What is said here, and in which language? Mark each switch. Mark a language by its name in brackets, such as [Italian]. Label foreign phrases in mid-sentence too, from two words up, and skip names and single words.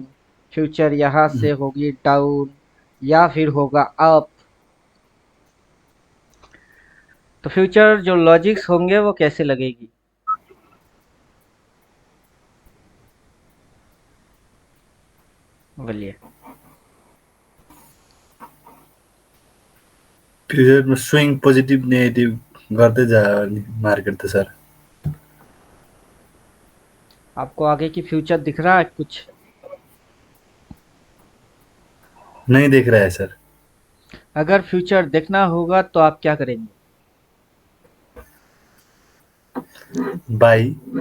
[Hindi] फ्यूचर यहाँ से होगी डाउन या फिर होगा अप। तो फ्यूचर जो लॉजिक्स होंगे वो कैसे लगेगी? बोलिए। [Nepali] फ्युचरमा [English] swing positive negative [Nepali] गर्दै जायो नि मार्केट त सर। [Hindi] आपको आगे की फ्यूचर दिख रहा है कुछ? नहीं देख रहा है सर। अगर फ्यूचर देखना होगा तो आप क्या करेंगे? बाई।